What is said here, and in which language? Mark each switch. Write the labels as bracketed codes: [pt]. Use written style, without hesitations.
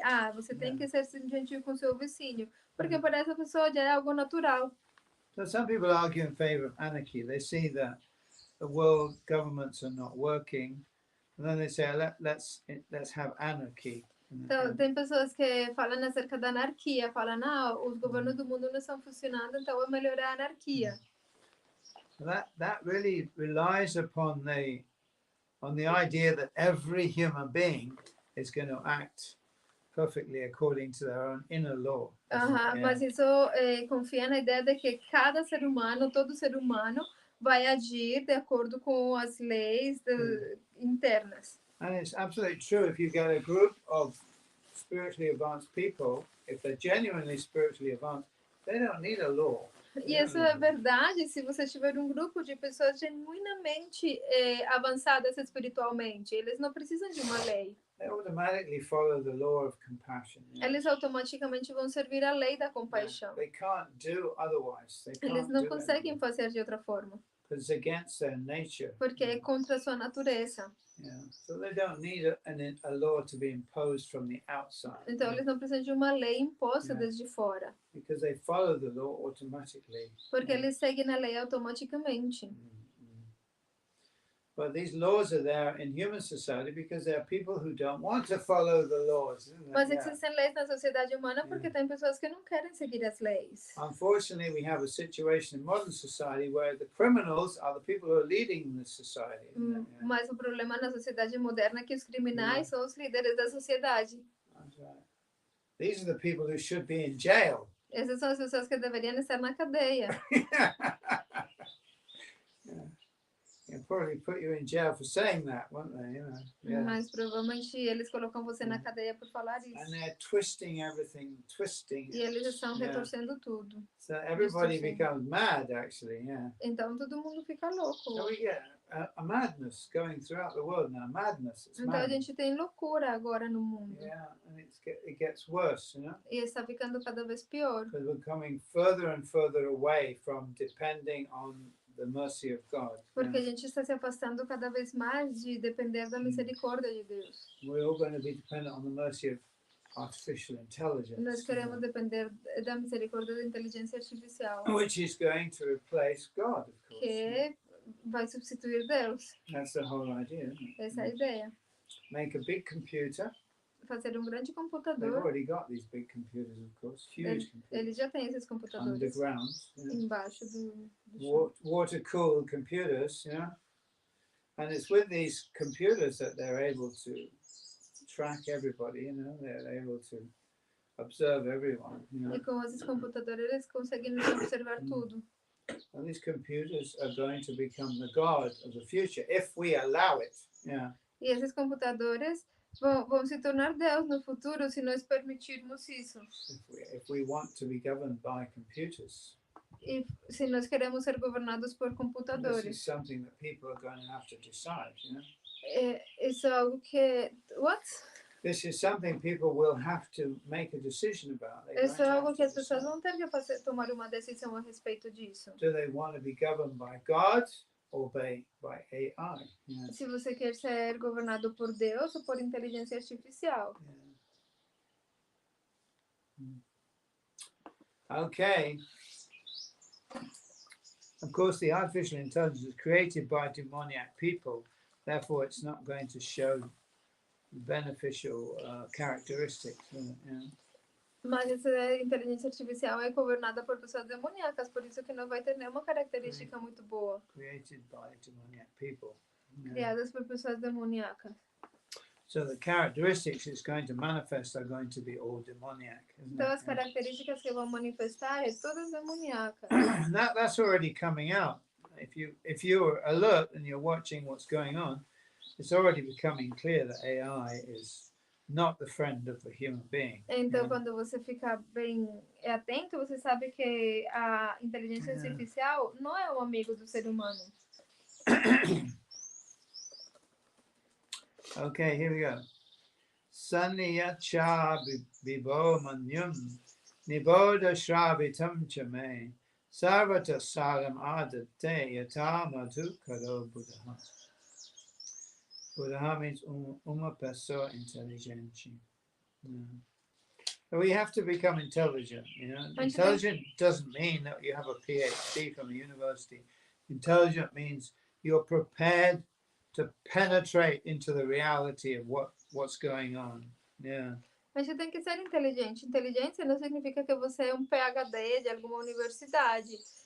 [pt] Ah, você tem que ser gentil com seu vizinho, porque para essa pessoa já é algo natural. [en] So some people argue in favor of anarchy. They see that the world governments are not working, and then they say, let's have anarchy. [pt] Então, tem pessoas que falam acerca da anarquia, falam, não, os governos do mundo não estão funcionando, então é melhorar a anarquia. [en] That really relies upon the idea that every human being is going to act perfectly according to their own inner law. [pt] Mas isso confia na ideia de que cada ser humano, todo ser humano, vai agir de acordo com as leis internas. [en] And it's absolutely true. If you get a group of spiritually advanced people, if they're genuinely spiritually advanced, they don't need a law. [pt] E isso é verdade se você tiver um grupo de pessoas genuinamente avançadas espiritualmente. Eles não precisam de uma lei. [en] They automatically follow the law of compassion. [pt] Eles automaticamente vão servir a lei da compaixão. [en] They can't do otherwise. [pt] Eles não conseguem fazer de outra forma. [en] It's against their nature. [pt] Porque é contra a sua natureza. [en] So they don't need a law to be imposed from the outside. [pt] Então eles não precisam de uma lei imposta desde fora. [en] Because they follow the law automatically. [pt] Porque eles seguem a lei automaticamente. [en] But these laws are there in human society because there are people who don't want to follow the laws. [pt] Mas existem leis na sociedade humana porque tem pessoas que não querem seguir as leis. [en] Unfortunately, we have a situation in modern society where the criminals are the people who are leading the society. [pt] Mas o problema na sociedade moderna é que os criminais são os líderes da sociedade. [en] That's right. These are the people who should be in jail. [pt] Essas são as pessoas que deveriam estar na cadeia. [en] They'll probably put you in jail for saying that, won't they? [pt] Mas provavelmente eles colocam você na cadeia por falar isso. [en] And they're twisting everything, [pt] E eles estão retorcendo tudo. [en] So everybody becomes mad, actually, [pt] Então todo mundo fica louco. [en] So we get a madness going throughout the world now. Madness. It's [pt] então a gente tem loucura agora no mundo. [en] And it gets worse, [pt] E está ficando cada vez pior. [en] Because we're coming further and further away from depending on the mercy of God. [pt] Porque a gente está se afastando cada vez mais de depender da misericórdia de Deus. [en] We're all going to be dependent on the mercy of artificial intelligence. [pt] Nós queremos depender da misericórdia da inteligência artificial. [en] Which is going to replace God, of course. [pt] Que vai substituir Deus. [en] That's the whole idea, isn't it? [pt] Essa é a ideia. [en] Make a big computer. [pt] Fazer grande [en] They've [pt] computador. [en] already got these big computers, of course, huge computers. Eles já têm esses computadores. Underground. [pt] Embaixo do [en] Water-cooled computers, And it's with these computers that they're able to track everybody, They're able to observe everyone, [pt] E com esses computadores eles conseguem observar tudo. [en] And these computers are going to become the God of the future if we allow it. [pt] E esses computadores vão se tornar Deus no futuro se nós permitirmos isso. [en] If we want to be governed by computers. [pt] E se nós queremos ser governados por computadores. [en] This is something that people are going to have to decide, [pt] Isso é algo que [en] This is something people will have to make a decision about. [pt] Isso é algo que as pessoas vão ter que tomar uma decisão a respeito disso. [en] Do they want to be governed by God or by AI? [pt] Se você quer ser governado por Deus ou por inteligência artificial. [en] Okay. Of course, the artificial intelligence is created by demoniac people. Therefore, it's not going to show beneficial characteristics. [pt] Mas essa inteligência artificial é governada por pessoas demoníacas, por isso que não vai ter nenhuma característica muito boa. [en] Created by demoniac people. [pt] Criadas por pessoas demoníacas. [en] So the characteristics it's going to manifest are going to be all demoniac. [pt] Então as características que vão manifestar é todas demoníacas. [en] That's already coming out. If you're alert and you're watching what's going on, it's already becoming clear that AI is not the friend of the human being. [pt] Então, quando você fica bem atento, você sabe que a inteligência artificial não é um amigo do ser humano. [en] Okay, here we go. [sa] Sanniyacha bibo manyum niboda shravitam chame sarvata saram adate yata madhu karo buddha. [en] Buddha means [pt] uma pessoa inteligente. [en] So we have to become intelligent, you know. Intelligent doesn't mean that you have a PhD from a university. Intelligent means you're prepared to penetrate into the reality of what's going on. Yeah. [pt] Mas você tem que ser inteligente. Inteligência não significa que você é um PhD de alguma universidade.